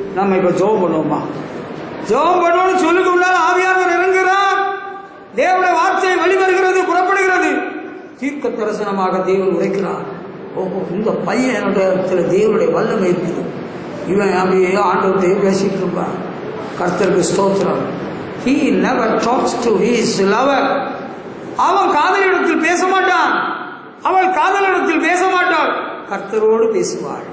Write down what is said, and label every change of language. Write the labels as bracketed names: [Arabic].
[Tamil] நம்ம இப்ப ஜெபம் பண்ணுவோமா? ஜெபம் பண்ணுவோம்னு சொல்லுக்கு முன்னால் ஆவியானவர் இறங்குகிறார். தேவனுடைய வார்த்தை வெளிவருகிறது, புறப்படுகிறது. தீர்க்க தரிசனமாக தேவன் உரைக்கிறார். ஓஹோ, இந்த பையனுடைய தேவனுடைய வல்லமை இருக்குது. இவன் அப்படியே ஆண்டவர்கிட்ட பேசிட்டு இருப்பான். கர்த்தருக்கு ஸ்தோத்திரம். [English] He never talks to his lover. [Tamil] அவன் காதலிடத்தில் பேச மாட்டான், அவள் காதலிடத்தில் பேச மாட்டாள், கர்த்தரோடு பேசுவாள்.